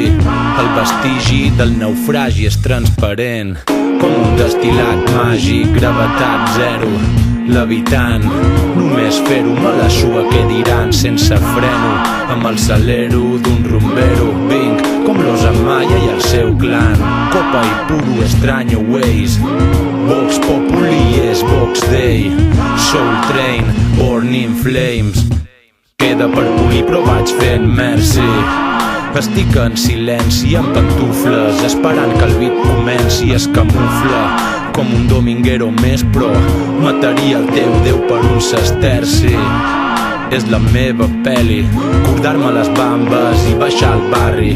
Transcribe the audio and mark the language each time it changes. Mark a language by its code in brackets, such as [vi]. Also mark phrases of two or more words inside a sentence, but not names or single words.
[ca] El vestigi del naufragi és transparent, com un destil·lat màgic, gravetat zero. Levitant, només fer-ho me la sua, què diran sense freno. Amb el salero d'un rumbero vinc com l'Osa Maya i el seu clan. Copa i puro extraño ways. [la] Vox Populi [ca] és Vox Day. [en] Soul Train, born in flames. [ca] Queda per polir però vaig fent merci. Estic en silenci amb pantufles, esperant que el beat comenci. Es camufla com un dominguero més, però mataria el teu Déu per un sesterci. És la meva pel·li, cordar-me les bambes i baixar al barri.